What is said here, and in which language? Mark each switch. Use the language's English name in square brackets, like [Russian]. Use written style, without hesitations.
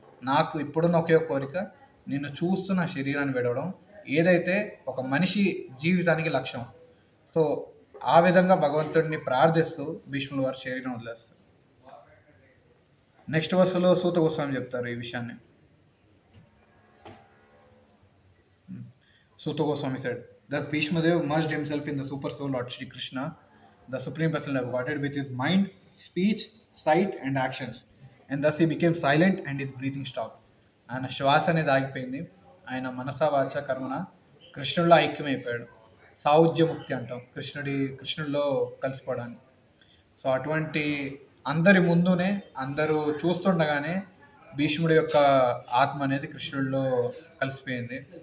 [Telugu] నాకు ఇప్పుడున్న ఒకే కోరిక నిన్ను చూస్తూ నా శరీరాన్ని విడవడం, ఏదైతే ఒక మనిషి జీవితానికి లక్ష్యం. సో ఆ విధంగా భగవంతుడిని ప్రార్థిస్తూ భీష్ముల వారు శరీరం వదిలేస్తారు. నెక్స్ట్ వర్స్లో సూత గోస్వామి చెప్తారు ఈ విషయాన్ని. [English] Suta Goswami said, thus Bhishmadev merged himself in the super soul Lord Shri Krishna, the Supreme Personality of Godhead, with his mind, speech, sight and actions. And thus he became silent and his breathing stopped. [Telugu] ఆయన శ్వాస అనేది ఆగిపోయింది, ఆయన మనస వాచ కర్మన కృష్ణుడిలో ఐక్యమైపోయాడు. సాయుజ్యముక్తి అంటాం కృష్ణుడిలో కలిసిపోవడానికి. So అటువంటి అందరి ముందునే, అందరూ చూస్తుండగానే భీష్ముడి యొక్క ఆత్మ అనేది కృష్ణుడిలో కలిసిపోయింది.